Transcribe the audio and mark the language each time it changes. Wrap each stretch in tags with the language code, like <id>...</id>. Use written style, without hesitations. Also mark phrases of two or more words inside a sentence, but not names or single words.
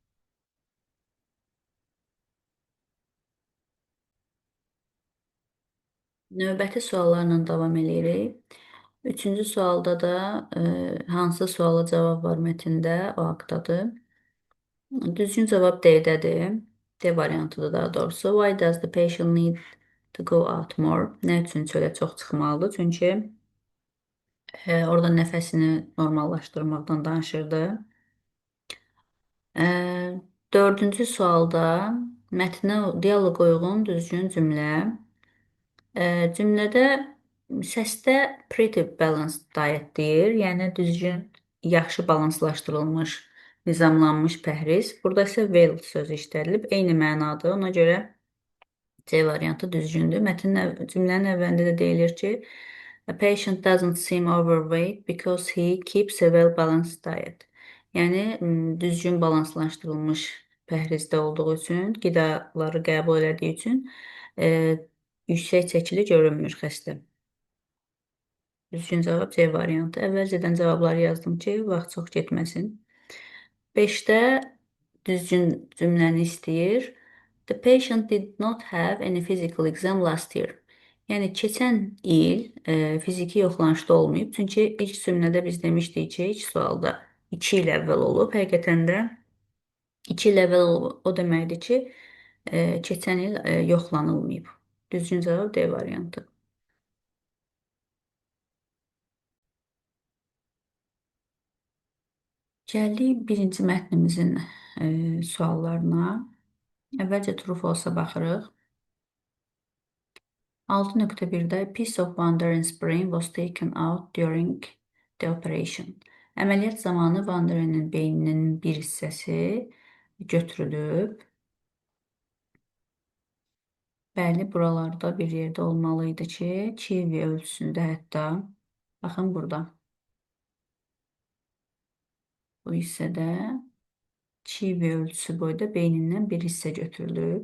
<az>Növbəti suallarla davam edirik. Üçüncü sualda da hansı suala cavab var mətndə, o haqdadır. Düzgün cavab D-dədir. D variantıdır daha doğrusu.</az> <en>Why does the patient need to go out more?</en> <az>Nə üçün çölə çox çıxmalıdır? Çünki orada nəfəsini normallaşdırmaqdan danışırdı. Dördüncü sualda mətnə dialoq uyğun düzgün cümlə. Cümlədə səsdə</az> <en>pretty balanced diet</en> <az>deyir, yəni düzgün, yaxşı balanslaşdırılmış, nizamlanmış pəhriz. Burada isə well sözü işlədilib, eyni mənadır. Ona görə C variantı düzgündür. Cümlənin əvvəlində də deyilir ki,</az> <en>a patient doesn't seem overweight because he keeps a well-balanced diet.</en> <az>Yəni, düzgün balanslaşdırılmış pəhrizdə olduğu üçün, qidaları qəbul elədiyi üçün yüksək çəkili görünmür xəstə. Düzgün cavab C variantı. Əvvəlcədən cavabları yazdım ki, vaxt çox getməsin. 5-də düzgün cümləni istəyir.</az> <en>The patient did not have any physical exam last year.</en> <az>Yəni, keçən il fiziki yoxlanışda olmayıb. Çünki ilk cümlədə biz demişdik ki, ilk sualda 2 il əvvəl olub. Həqiqətən də 2 il əvvəl olub. O deməkdir ki, keçən il yoxlanılmayıb. Düzgün cavab D variantı. Gəldik birinci mətnimizin suallarına. Əvvəlcə</az> <en>true false-</en> <az>a baxırıq.</az> <en>6.1-də a piece of Wanderen's brain was taken out during the operation.</en> <az>Əməliyyat zamanı Wanderenin beyninin bir hissəsi götürülüb. Bəli, buralarda bir yerdə olmalı idi ki, kivi ölçüsündə hətta. Baxın burada. Bu hissədə kivi ölçüsü boyda beynindən bir hissə götürülüb.</az>